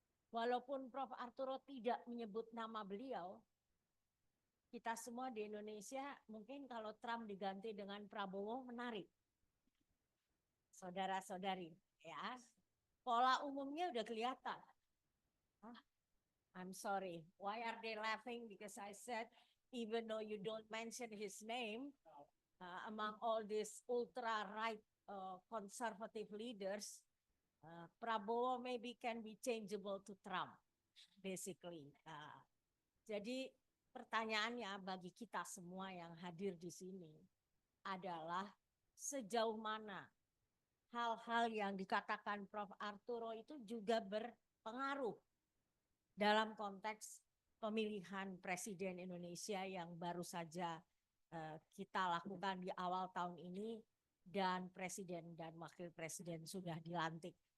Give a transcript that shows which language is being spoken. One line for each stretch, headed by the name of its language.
Indonesian: Walaupun Prof Arturo tidak menyebut nama beliau, kita semua di Indonesia mungkin kalau Trump diganti dengan Prabowo menarik. Saudara-saudari, ya. Pola umumnya udah kelihatan.
English: I'm sorry. Why are they laughing? Because I said even though you don't mention his name, among all these ultra-right conservative leaders, Prabowo maybe can be changeable to Trump, basically.
Indonesian: Jadi pertanyaannya bagi kita semua yang hadir di sini adalah sejauh mana hal-hal yang dikatakan Prof. Arturo itu juga berpengaruh dalam konteks pemilihan Presiden Indonesia yang baru saja kita lakukan di awal tahun ini dan Presiden dan Wakil Presiden sudah dilantik.